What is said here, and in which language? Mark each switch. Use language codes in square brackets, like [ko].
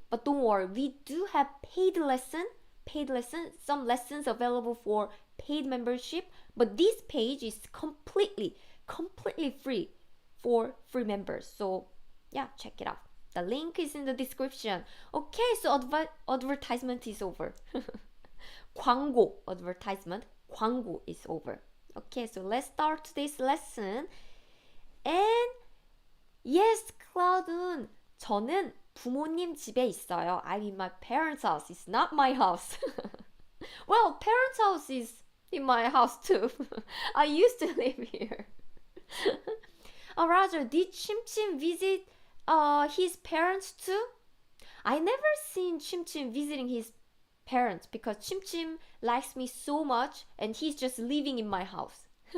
[en] But don't worry, we do have paid lesson, some lessons available for paid membership, but this page is completely free for free members. So yeah, check it out. The link is in the description. Okay, so advertisement is over. 광고, advertisement, 광고 is over. Okay, so let's start today's lesson. And yes, [ko] Cloud은 저는 부모님 집에 있어요. [en] I'm in my parents' house. It's not my house. Well, parents' house is in my house too. I used to live here. Roger, did Chim Chim visit his parents too? I never seen Chim Chim visiting his parents because Chim Chim likes me so much and he's just living in my house.